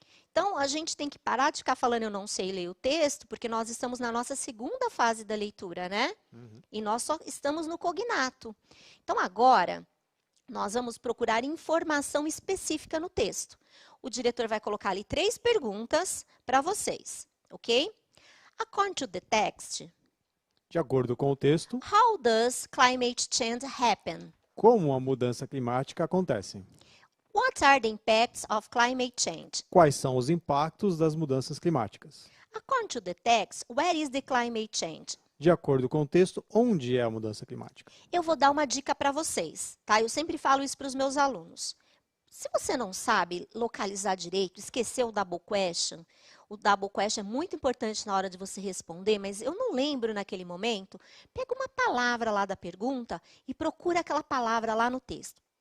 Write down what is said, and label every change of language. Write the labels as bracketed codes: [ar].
[pt] Então, a gente tem que parar de ficar falando eu não sei ler o texto, porque nós estamos na nossa segunda fase da leitura, né? Uhum. E nós só estamos no cognato. Então, agora, nós vamos procurar informação específica no texto. O diretor vai colocar ali 3 perguntas para vocês, ok? [en] According to the text, [pt] de acordo com o texto, [en] how does climate change happen? [pt] Como a mudança climática acontece? [en] What are the impacts of climate change? [pt] Quais são os impactos das mudanças climáticas? [en] According to the text, where is the climate change? [pt] De acordo com o texto, onde é a mudança climática? Eu vou dar uma dica para vocês, tá? Eu sempre falo isso para os meus alunos. Se você não sabe localizar direito, esqueceu o double question é muito importante na hora de você responder, mas eu não lembro naquele momento, pega uma palavra lá da pergunta e procura aquela palavra lá no texto.